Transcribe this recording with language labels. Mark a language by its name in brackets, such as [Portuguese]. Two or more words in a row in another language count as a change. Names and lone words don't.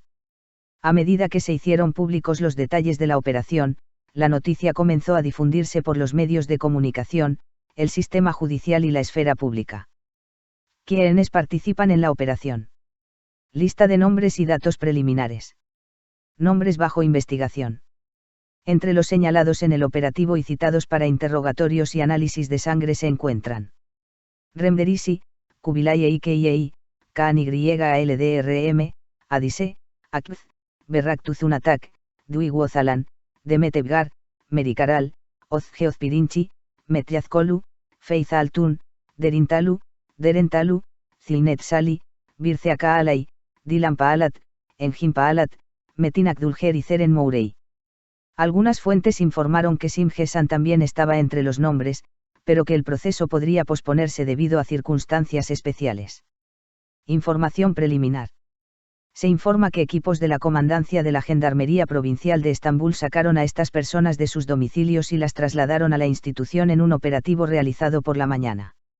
[Spanish] A medida que se hicieron públicos los detalles de la operación, la noticia comenzó a difundirse por los medios de comunicación, el sistema judicial y la esfera pública. ¿Quiénes participan en la operación? Lista de nombres y datos preliminares. Nombres bajo investigación. Entre los señalados en el operativo y citados para interrogatorios y análisis de sangre se encuentran Remderisi, Kubilay Eikei, KNYALDRM, Adise, Akbz, Berraktuzunatak, Dwi Wozalan, Demetevgar, Merikaral, Ozgeozpirinchi, Metyazkolu, Feiza Altun, Derintalu, Derentalu, Zilnet Sali, Birce Akağalay, Dilan Paalat, Engin Paalat, Metin Akdulger y Ceren Mourey. Algunas fuentes informaron que Simgesan también estaba entre los nombres, pero que el proceso podría posponerse debido a circunstancias especiales. Información preliminar. Se informa que equipos de la Comandancia de la Gendarmería Provincial de Estambul sacaron a estas personas de sus domicilios y las trasladaron a la institución en un operativo realizado por la mañana.